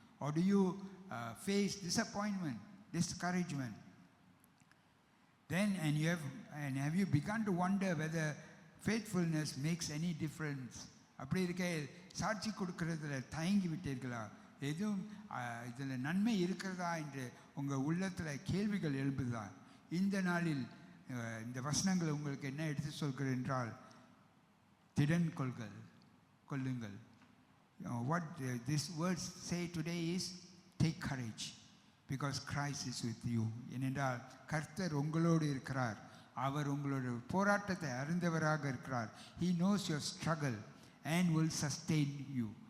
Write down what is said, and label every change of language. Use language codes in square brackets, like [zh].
[en] Or do you face disappointment, discouragement? Then and have you begun to wonder whether faithfulness makes any difference? [ta] அப்படி இருக்க சாட்சி கொடுக்கறதுல தயங்கி விட்டீர்களா? எதுவும் இதில் நன்மை இருக்கிறதா என்று உங்கள் உள்ளத்தில் கேள்விகள் எழும்புதா? இந்த நாளில் இந்த வசனங்கள் உங்களுக்கு என்ன எடுத்து சொல்கிறது என்றால், திடன் கொள்ளுங்கள். [en] What these words say today is, take courage because Christ is with you. [ta] ஏனென்றால் கர்த்தர் உங்களோடு இருக்கிறார். அவர் உங்களோட போராட்டத்தை அறிந்தவராக இருக்கிறார். [en] He knows your struggle and will sustain you.